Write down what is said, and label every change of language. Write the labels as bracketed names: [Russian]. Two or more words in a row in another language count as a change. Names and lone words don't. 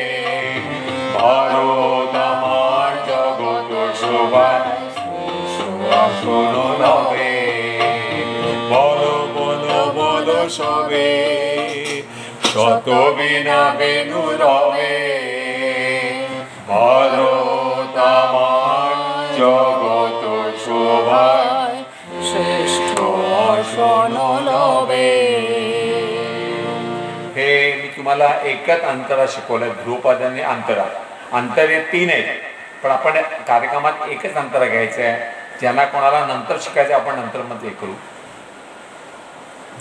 [Bangla] ভারত আমার জগৎ শোভায় আসন রবে বলো বলো বলো সবে শত বিনা বেনু রবে ভারত আমার জগৎ শোভায় শ্রেষ্ঠ আসन लवे। [Marathi] हे मी तुम्हाला एकच अंतरा शिकवलं, ध्रुपद आणि अंतरा. अंतर हे 3 आहेत, पण आपण कार्यक्रमात एकच अंतरा घ्यायचं आहे. ज्यांना कोणाला नंतर शिकायचं आपण नंतर मध्ये करू.